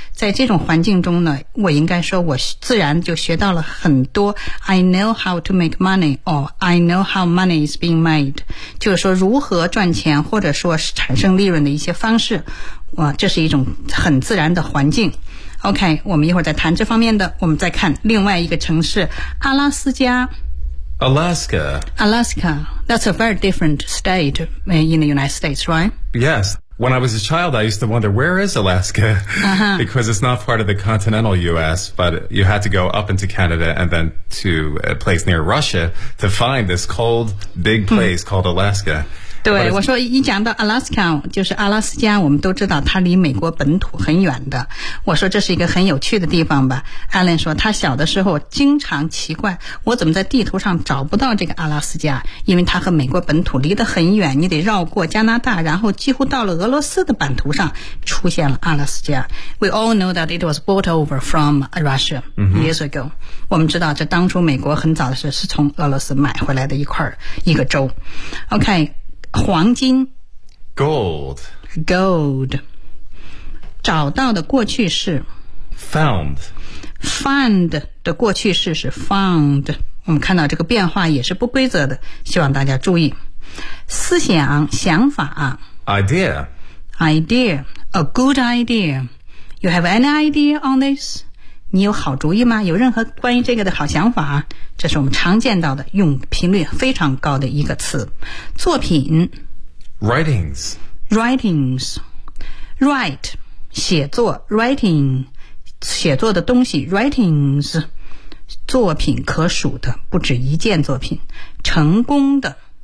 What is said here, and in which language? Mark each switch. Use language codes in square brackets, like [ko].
[zh] 在这种环境中呢，我应该说我自然就学到了很多 [en] I know how to make money, or I know how money is being made. [zh] 就是说如何赚钱或者说是产生利润的一些方式。哇，这是一种很自然的环境。OK, 我们一会儿再谈这方面的。我们再看另外一个城市，阿拉斯加。 [en] Alaska. Alaska. That's a very different state in the United States, right? Yes. When I was a child, I used to wonder, where is Alaska? Uh-huh. Because it's not part of the continental U.S., but you had to go up into Canada and then to a place near Russia to find this cold, big place called Alaska. [zh] 对，我说一讲到 Alaska， 就是阿拉斯加，我们都知道它离美国本土很远的。我说这是一个很有趣的地方吧。Alan 说他小的时候经常奇怪，我怎么在地图上找不到这个阿拉斯加，因为它和美国本土离得很远，你得绕过加拿大，然后几乎到了俄罗斯的版图上出现了阿拉斯加。 [en] We all know that it was brought over from Russia years ago. [zh] 我们知道这当初美国很早的时候是从俄罗斯买回来的一块一个州。 OK。 黄金 [en] Gold [zh] 找到的过去式 [en] Found [zh] 的过去式是 Found 我们看到这个变化也是不规则的希望大家注意思想想法 [en] Idea A good idea You have any idea on this? [zh] 你有好主意吗有任何关于这个的好想法这是我们常见到的用频率非常高的一个词作品 [en] Writings [zh] Write 写作 Writing 写作的东西 Writings 作品可数的不止一件作品成功的